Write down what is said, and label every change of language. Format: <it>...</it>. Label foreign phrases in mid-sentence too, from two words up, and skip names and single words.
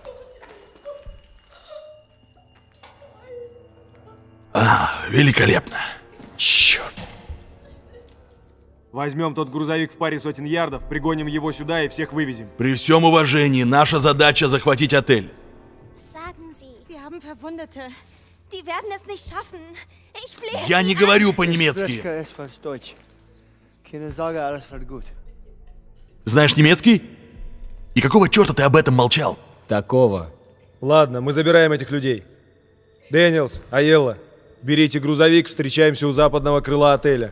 <ru>Великолепно. Черт. Возьмем тот грузовик в паре сотен ярдов, пригоним его сюда и всех вывезем. При всем уважении, наша задача захватить отель.</ru> <de>Sagen Sie. Wir haben Verwundete. Die werden es nicht schaffen. Ich flehe.</de> <ru>Я не говорю по-немецки. Знаешь немецкий? И какого черта ты об этом молчал? Такого. Ладно, мы забираем этих людей. Дэниелс, Аелла, Берите грузовик, встречаемся у западного крыла отеля.</ru>